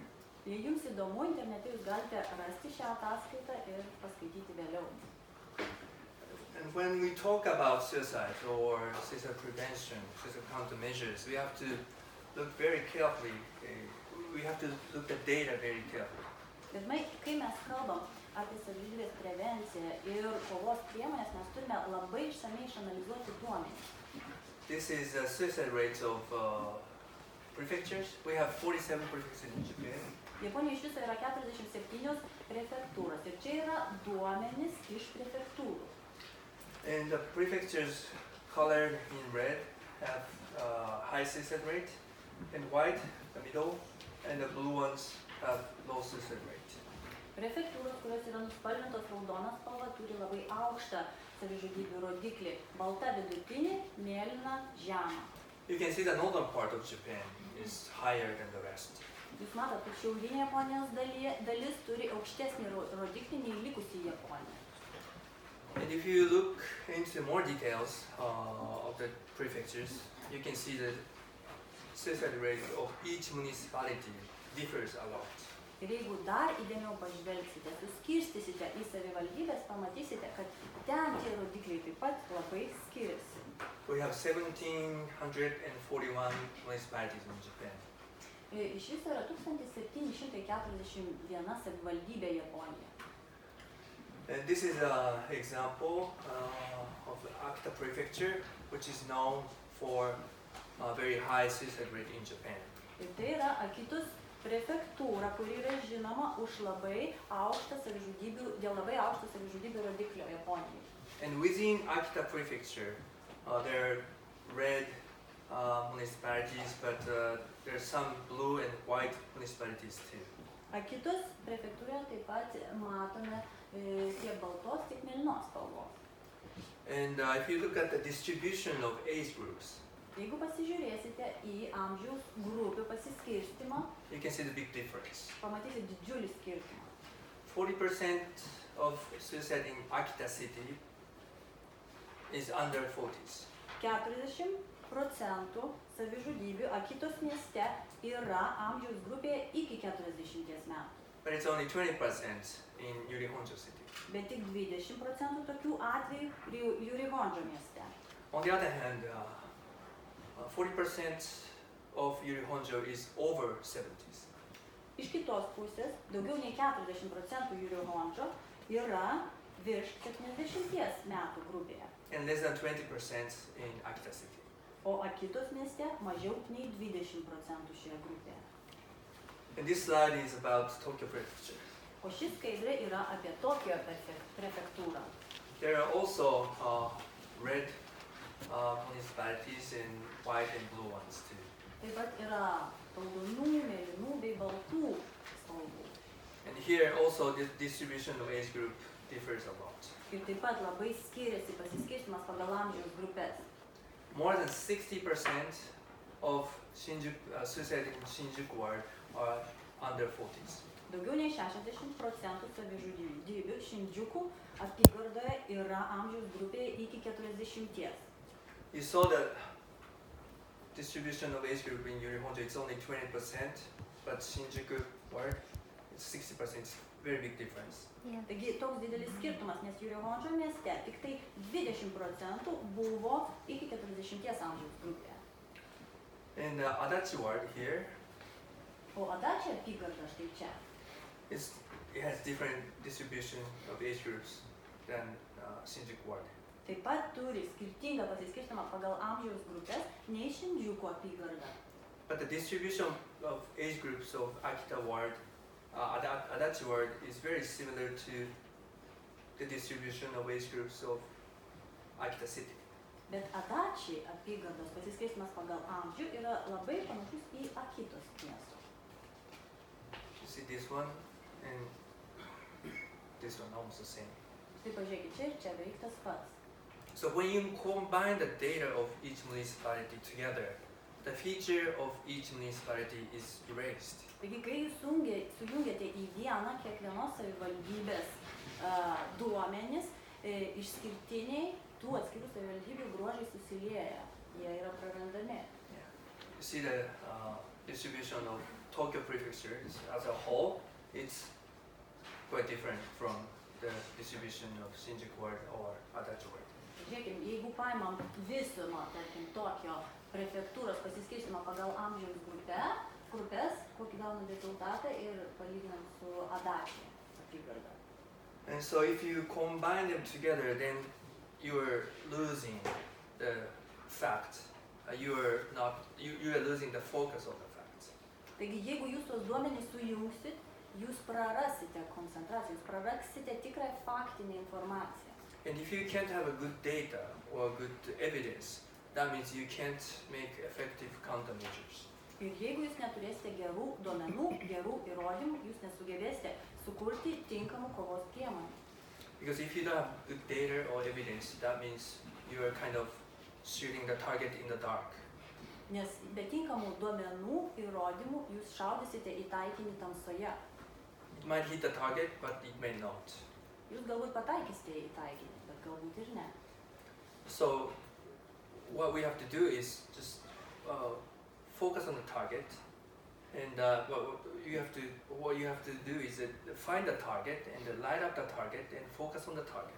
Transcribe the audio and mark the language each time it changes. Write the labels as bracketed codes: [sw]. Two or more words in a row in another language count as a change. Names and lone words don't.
[lt] Jei jums įdomu, internete jūs galite rasti šią ataskaitą ir paskaityti vėliau. [en] And when we talk about suicide or suicide prevention, suicide countermeasures, we have to look very carefully. We have to look at data very carefully. [lt] Bet kai mes kalbam apie savižudybės prevenciją ir kovos priemonės, mes turime labai išsamei išanalizuoti duomenis. [en] This is a suicide rate of prefectures. We have 47 prefectures in Japan. [lt] Japonijoje iš viso yra 47 prefektūros ir čia yra duomenys iš prefektūrų. [en] And the prefectures colored in red have high suicide rate, and white, the middle, and the blue ones have low suicide rate. [lt] Prefektūros, kurios yra nuspalvintos raudoną spalvą, turi labai aukštą savižudybių rodiklį. Balta vidutinė, mėlyna žema. [en] You can see the northern part of Japan is higher than the rest. [lt] Jūs matot, kad šiaurinė Japonijos dalis turi aukštesnį rodiklį nei likusi Japonija. [en] And if you look into more details of the prefectures, you can see the suicide rate of each municipality differs a lot. [lt] Ir jeigu dar įdėmiau pažvelgsite, suskirstysite į savivaldybės, pamatysite, kad ten tie rodikliai taip pat labai skiriasi. [en] We have 1,741 municipalities in Japan. [lt] Iš viso yra 1741 savivaldybė Japonijoje. [en] And this is an example of the Akita prefecture, which is known for a very high suicide rate in Japan. [lt] Ir tai yra Akitos prefektūra, kuri yra žinoma už labai aukštą savižudybių rodiklio Japonijoje. [en] And within Akita prefecture, there are red municipalities, but there are some blue and white municipalities too. [lt] Akitos prefektūroje taip pat matome tiek baltos, tiek mėlynos spalvos. [en] And if you look at the distribution of age groups, [lt] Jeigu pasižiūrėsite į amžiaus grupių pasiskirstimą, [en] you can see the big difference. [lt] pamatysite didžiulį skirtumą. [en] 40% of suicide in Akita city is under 40s. [lt] 40% savižudybių Akitos mieste yra amžiaus grupėje iki 40 metų. [en] But it's only 20% in Yurihonjo city. [lt] Bet tik 20% tokių atvejų Jurihondžo mieste. [en] On the other hand, 40% of Yurihonjo is over 70s. [lt] Iš kitos pusės, daugiau nei 40% Jurihondžo yra virš 70 metų grupėje. [en] And less than 20% in Akita city. [lt] O Akitos mieste mažiau nei 20% šioje grupėje. [en] And this slide is about Tokyo prefecture. [lt] O ši skaidrė yra apie Tokijo prefektūrą. [en] There are also red municipalities and white and blue ones too. [lt] Taip pat yra raudonų, mėlynų bei baltų spalvų. [en] And here also the distribution of age group differs a lot. [lt] Ir taip pat labai skiriasi pasiskirstimas pagal amžiaus grupės. [en] More than 60% of suicide in Shinjuku ward are under 40s. [lt] Daugiau nei 60% savižudybių Šindžiukų apygardoje yra amžiaus grupėje iki 40. [en] You saw the distribution of age group in Yurihonjo, it's only 20%, but Shinjuku ward, it's 60%. It's very big difference. [lt] Taigi toks didelis skirtumas, nes Jurihondžo mieste tik tai 20% buvo iki 40 amžiaus grupėje. [en] And Adachi ward here, [lt] O Adachi apygarda štai čia. [en] it has different distribution of age groups than Shinjuku ward. [lt] Taip pat turi skirtingą pasiskirstimą pagal amžiaus grupės nei Šindžiuko apygarda. [en] But the distribution of age groups of Akita ward Adachi word is very similar to the distribution of age groups of Akita City. [lt] Bet Adachi apygardos pasiskirstymas pagal amžių yra labai panašus į Akitos miesto. [en] You see this one and this one almost the same. [lt] Tai pažiūrėkit, čia ir čia beveik tas pats. [en] So when you combine the data of each municipality together, the feature of each municipality is erased. [lt] Taigi, kai jūs sujungiate į vieną kiekvienos savivaldybės duomenis, išskirtiniai tų atskirų savivaldybių bruožai susilieja, jie yra prarandami. [en] You see the distribution of Tokyo Prefecture as a whole, it's quite different from the distribution of Shinjuku ward or Adachi ward. [lt] Žiūrėkime, jeigu paimam visumą, tarkim, Tokio prefektūros pasiskirstymą pagal amžiaus grupės, kokį gauna rezultatą ir palyginam su Adachi apygarda. [en] And so if you combine them together, then you are losing the fact. You are losing the focus of the facts. [lt] Taigi, jeigu jūs tos duomenys sujungsit, jūs prarasite koncentraciją, jūs prarasite tikrą faktinę informaciją. [en] And if you can't have a good data or good evidence, that means you can't make effective countermeasures. [lt] Ir jeigu jūs neturėsite gerų duomenų, gerų įrodymų, jūs nesugebėsite sukurti tinkamų kovos priemonių. [en] Because if you don't have good data or evidence, that means you are kind of shooting the target in the dark. [lt] Nes be tinkamų duomenų, įrodymų, jūs šaudysite į taikinį tamsoje. [en] It might hit the target, but it may not. [lt] Jūs galbūt pataikysite į taikinį, bet galbūt ir ne. [en] So what we have to do is just focus on the target, and what you have to do is find the target and light up the target and focus on the target.